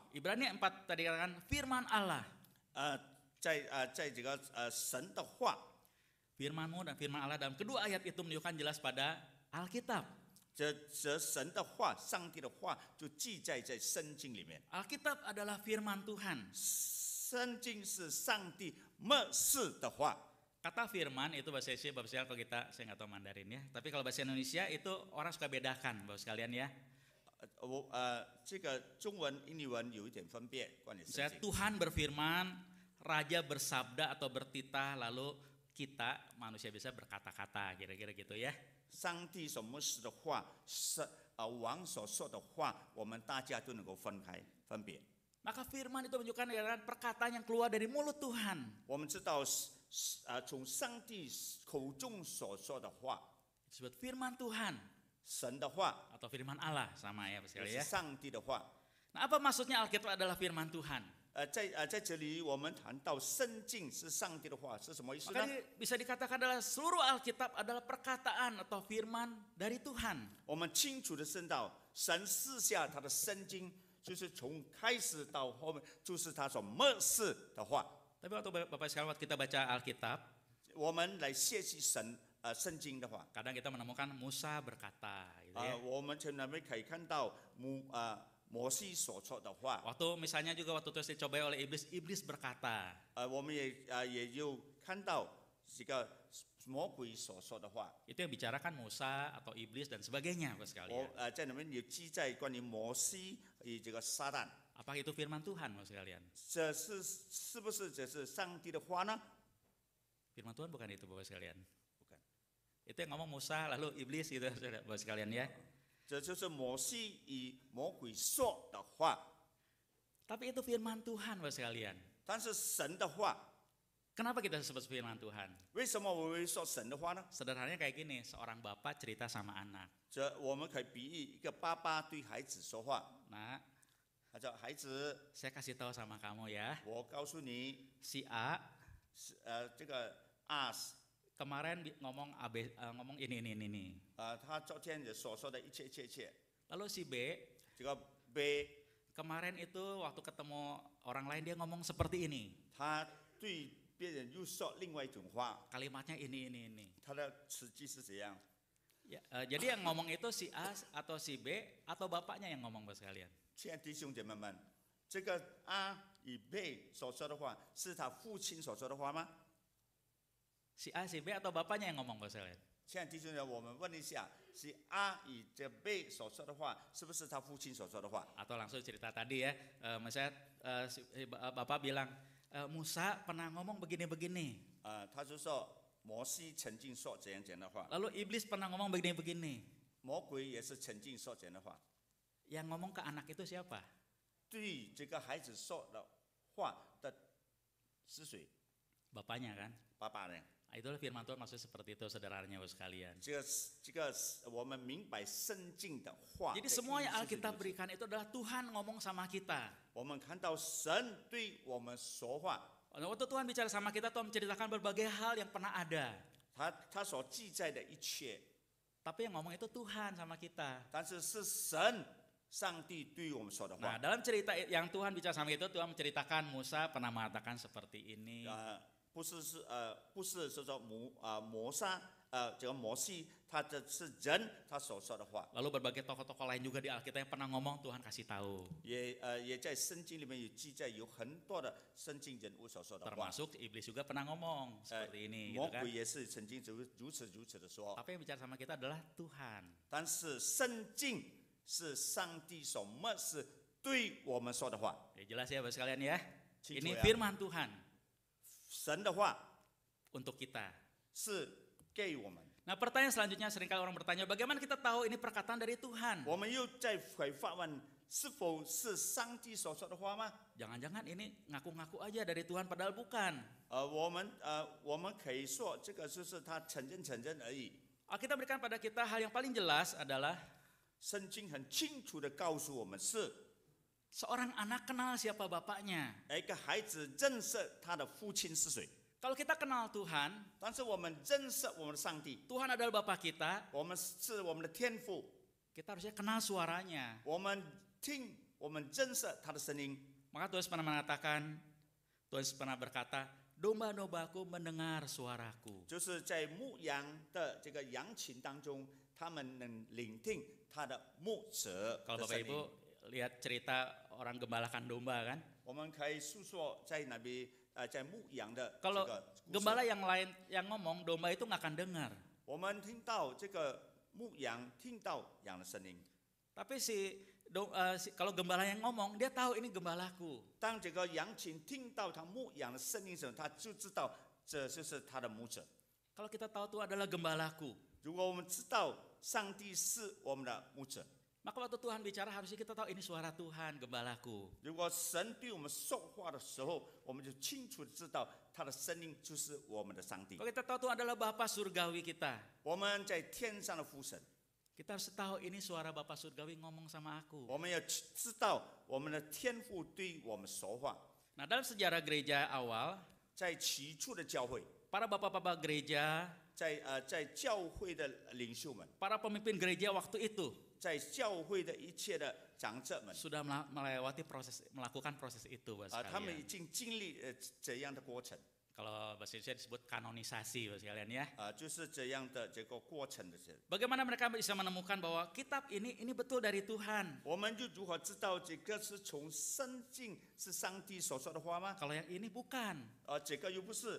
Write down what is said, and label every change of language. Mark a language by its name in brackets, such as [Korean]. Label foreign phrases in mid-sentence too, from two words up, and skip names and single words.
[Indonesian] Ibrani 4 tadi dikatakan firman Allah. [Chinese] 在这个神的话， [Indonesian] Firman-Mu dan firman Allah dalam kedua ayat itu menunjukkan jelas pada Alkitab. [Chinese] 这神的话，上帝的话就记载在圣经里面。 [Indonesian] Alkitab adalah firman Tuhan. [Chinese] 圣经是上帝默示的话。 [Indonesian] Kata firman itu bahasa Indonesia, Bapak sekalian kalau kita, saya nggak tahu Mandarin ya. Tapi kalau bahasa Indonesia itu orang suka bedakan Bapak sekalian ya. [Chinese] 这个中文、英文有一点分别，关于圣 [Indonesian] Saya [Chinese] 经。 [Indonesian] Tuhan berfirman, Raja bersabda atau bertitah, lalu kita manusia bisa berkata-kata, kira-kira gitu ya. [Chinese] 上帝所默示的话，王所说的话，我们大家都能够分别。 [Indonesian] Maka firman itu menunjukkan perkataan yang keluar dari mulut Tuhan. [Chinese] 我们知道，从上帝口中所说的话， [Indonesian] Disebut firman Tuhan [Chinese] 神的话， [Indonesian] atau firman Allah, sama ya Bapak [Chinese] 也 [Indonesian] sekalian [Chinese] 是 [Indonesian] ya. [Chinese] 上帝的话。 [Indonesian] Nah, apa maksudnya Alkitab adalah firman Tuhan? [Chinese] 在这里我们谈到圣经是上帝的话，是什么意思呢？ [Indonesian] Maka bisa dikatakan adalah seluruh Alkitab adalah perkataan atau firman dari Tuhan. [Chinese] 我们清楚的知道，神赐下他的圣经，就是从开始到后面，就是他所默示的话。 [Indonesian] Tapi waktu Bapak sekalian waktu kita baca Alkitab, [Chinese] 我们来学习圣经的话， [Indonesian] kadang kita menemukan Musa berkata gitu ya. [Chinese] 我们常常可以看到摩西所说的话。 [Indonesian] Waktu misalnya juga waktu terus dicobai oleh iblis, iblis berkata. [Chinese] 我们也有看到这个魔鬼所说的话。 [Indonesian] Itu yang bicarakan Musa atau iblis dan sebagainya Bapak sekalian. [Chinese] 在里面有记载关于摩西与这个撒旦。 [Indonesian] Apakah itu firman Tuhan Bapak sekalian? [Chinese] 这是不是这是上帝的话呢？ [Indonesian] Firman Tuhan bukan itu Bapak sekalian. Bukan. Itu yang ngomong Musa lalu iblis gitu Bapak sekalian ya. [Chinese] 这就是摩西与魔鬼说的话。 [Indonesian] Tapi itu firman Tuhan Bapak sekalian. [Chinese] 但是神的话， [Indonesian] Kenapa kita sebut firman Tuhan? [Chinese] 为什么我会说神的话呢？ [Indonesian] Sederhananya kayak gini, seorang bapak cerita sama anak. [Chinese] 我们可以比喻一个爸爸对孩子说话， [Indonesian] Nah, [Chinese] 他说：“孩子， [Indonesian] saya kasih tahu sama kamu ya, [Chinese] 我告诉你， [Indonesian] si A [Chinese] 这个啊 [Indonesian] kemarin ngomong ini. [Chinese] 他昨天所说的一切， [Indonesian] Lalu si B [Chinese] 这个 B [Indonesian] kemarin itu waktu ketemu orang lain dia ngomong seperti ini. [Chinese] 他对别人又说另外一种话， [Indonesian] Kalimatnya ini. [Chinese] 他的实际是怎样？ [Indonesian] Ya, jadi yang ngomong itu si A atau si B atau bapaknya yang ngomong Bapak sekalian. [Chinese] 亲爱的弟兄姐妹们，这个A 与 B 所说的话，是他父亲所说的话吗？ [Indonesian] Si A, si B atau bapaknya yang ngomong Bapak sekalian. [Chinese] 亲爱的弟兄姐妹，我们问一下，是 A 与这 B 所说的话，是不是他父亲所说的话？ [Indonesian] Atau langsung cerita tadi ya, misalnya bapak bilang, Musa pernah ngomong begini-begini. [Chinese] 他就说摩西曾经说怎样的话， [Indonesian] Lalu iblis pernah ngomong begini-begini. [Chinese] 魔鬼也是曾经说怎样的话。 [Indonesian] Yang ngomong ke anak itu siapa? [Chinese] 对这个孩子说的话的是谁？ [Indonesian] Bapaknya kan? [Chinese] 爸爸呢？ [Indonesian] Nah, itulah firman Tuhan maksudnya seperti itu saudaranya Bapak sekalian. [Chinese] 这个我们明白圣经的话。 [Indonesian] Jadi semua yang Alkitab berikan itu adalah Tuhan ngomong sama kita. [Chinese] 我们看到神对我们说话， [Indonesian] Waktu Tuhan bicara sama kita, Tuhan menceritakan berbagai hal yang pernah ada. [Chinese] 他所记载的一切， [Indonesian] tapi yang ngomong itu Tuhan sama kita. [Chinese] 但是是神上帝对我们说的 [Indonesian] Nah, [Chinese] 话。 [Indonesian] dalam cerita yang Tuhan bicara sama itu, Tuhan menceritakan Musa pernah mengatakan seperti ini. [Chinese] 不是说摩沙这个摩西，他这是人他所说的话， [Indonesian] Lalu berbagai tokoh-tokoh lain juga di Alkitab yang pernah ngomong, Tuhan kasih tahu. [Chinese] 也在圣经里面有记载，有很多的圣经人物所说的话。 [Indonesian] Termasuk iblis juga pernah ngomong seperti ini, [Chinese] 魔 [Indonesian] gitu kan. [Chinese] 鬼也是曾经如此的说。 [Indonesian] Tapi yang bicara sama kita adalah Tuhan. [Chinese] 但是圣经是上帝所默示对我们说的话， [Indonesian] Ya, jelas ya Bapak sekalian ya. Cincu Ini ya. firman Tuhan [Chinese] 神的话 [Indonesian] untuk kita. [Chinese] 是给我们。 [Indonesian] Nah, pertanyaan selanjutnya seringkali orang bertanya, bagaimana kita tahu ini perkataan dari Tuhan? [Chinese] 我们又再会发问，是否是上帝所说的话吗？ [Indonesian] Jangan-jangan ini ngaku-ngaku aja dari Tuhan padahal bukan. [Chinese] 我们可以说这个就是他承认而已。 [Indonesian] Alkitab berikan pada kita hal yang paling jelas adalah [Chinese] 圣经很清楚的告诉我们是， [Indonesian] seorang anak kenal siapa bapaknya. [Chinese] 一个孩子认识他的父亲是谁。 [Indonesian] Kalau kita kenal Tuhan, [Chinese] 但是我们认识我们的上帝， [Indonesian] Tuhan adalah Bapa kita, [Chinese] 我们是我们的天父， [Indonesian] kita harusnya kenal suaranya. [Chinese] 我们认识他的声音。 [Indonesian] Maka Tuhan pernah mengatakan, Tuhan pernah berkata, domba-dombaku mendengar suaraku. [Chinese] 就是在牧羊的这个羊群当中，他们能聆听他的牧者 [Indonesian] Kalau [Chinese] 的 [Indonesian] Bapak [Chinese] 声 [Indonesian] Ibu [Chinese] 音。 [Indonesian] lihat cerita orang gembalakan domba kan, [Chinese] 我们可以诉说在那边在牧羊的这 [Indonesian] kalau [Chinese] 个故 [Indonesian] gembala [Chinese] 事。 [Indonesian] yang lain yang ngomong, domba itu nggak akan dengar. [Chinese] 我们听到这个牧羊听到羊的声音， [Indonesian] Tapi kalau gembala yang ngomong, dia tahu ini gembalaku. [Chinese] 当这个羊群听到他牧羊的声音时，他就知道这就是他的牧者。 [Indonesian] Kalau kita tahu Tuhan adalah gembalaku, [Chinese] 如果我们知道上帝是我们的牧者， [Indonesian] maka waktu Tuhan bicara harusnya kita tahu ini suara Tuhan, gembalaku. [Chinese] 如果神对我们说话的时候，我们就清楚地知道他的声音就是我们的上帝。 [Indonesian] Kalau kita tahu Tuhan adalah Bapa surgawi kita, [Chinese] 我们在天上的父神， [Indonesian] kita harus tahu ini suara Bapa surgawi ngomong sama aku. [Chinese] 我们要知道我们的天父对我们说话。 [Indonesian] Nah, dalam sejarah gereja awal, [Chinese] 在起初的教会， [Indonesian] para bapak-bapak gereja, [Chinese] 在教会的领袖们， [Indonesian] para pemimpin gereja waktu itu [Chinese] 在教会的一切的长者们， [Indonesian] sudah melakukan proses itu, Bapak [Chinese] 他们已 [Indonesian] sekalian. [Chinese] 经经历这样的过程， [Indonesian] Kalau bahasa Indonesia disebut kanonisasi, Bapak sekalian ya. [Chinese] 就是这样的这个过程的事。 [Indonesian] Bagaimana mereka bisa menemukan bahwa kitab ini betul dari Tuhan. [Chinese] 我们就如何知道这个是从圣经是上帝所说的话吗？ [Indonesian] Kalau yang ini bukan. [Chinese] 这个又不是。